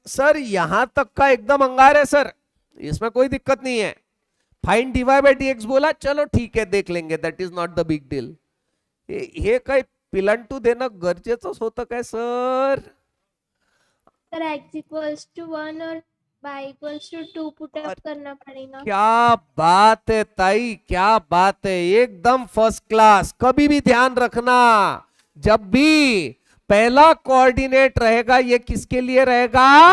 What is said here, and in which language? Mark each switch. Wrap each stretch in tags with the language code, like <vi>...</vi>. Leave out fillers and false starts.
<hi>Sir यहां तक का एकदम अंगार है सर, इसमें कोई दिक्कत नहीं है.</hi> <en>find dy by dx बोला, चलो</en> <mr>ठीक आहे,</mr> <hi>देख लेंगे,</hi> <en>That is not the big deal.</en> <mr>हे काय पिलांटू देणं गरजेचंच होतं काय sir?</mr> <hi>Sir x equals to 1 और y equals to 2 put up करना पड़ेगा. क्या बात है ताई, क्या बात है, एकदम फर्स्ट क्लास. कभी भी ध्यान रखना, जब भी पहला कोऑर्डिनेट रहेगा ये किसके लिए रहेगा?</hi>